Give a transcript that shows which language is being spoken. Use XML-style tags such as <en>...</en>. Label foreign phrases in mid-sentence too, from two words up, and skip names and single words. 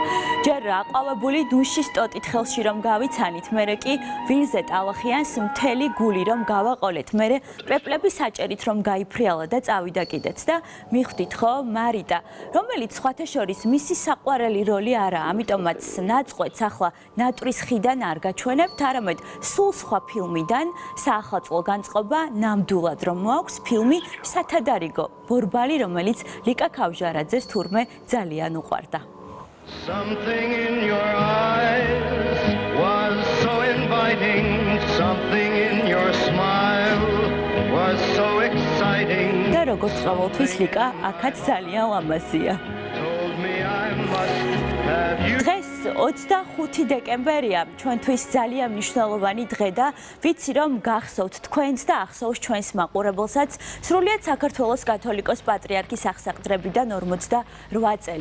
<ka>ჯერ აყვავებული დუშის ტოტით ხელში რომ გავიცანით, მერე კი ვირზე ტალახიანს მთელი გული რომ გავაყოლეთ, მერე პეპლები საჭერით რომ გაიფრიალა და წავიდა კიდეც და მიხვდით ხო, მარიტა, რომელიც სხვათა შორის მისი საყვარელი როლი არა, ამიტომაც ნაწყვეტს ახლა ნატრის ხიდან არ გაჩვენებთ, არამედ სულ სხვა ფილმიდან საახალწლო განწყობა ნამდვილად რომ მოაქვს ფილმი სათადარიგო ბორბალი, რომელიც ლიკა ქავჟარაძეს თურმე ძალიან უყვარდა.</ka> <en>Something in your eyes was so inviting, something in your smile was so exciting.</en> <ka>და როგორც ყოველთვის ლიკა აქაც ძალიან ლამაზია. დღეს 25 დეკემბერია, ჩვენთვის ძალიან მნიშვნელოვანი დღე და ვიცი რომ გახსოვთ თქვენს და ახსოვს ჩვენს მაყურებელსაც სრულიად საქართველოს კათოლიკოს პატრიარქის აღსაყდრებიდან 48 წელი.</ka>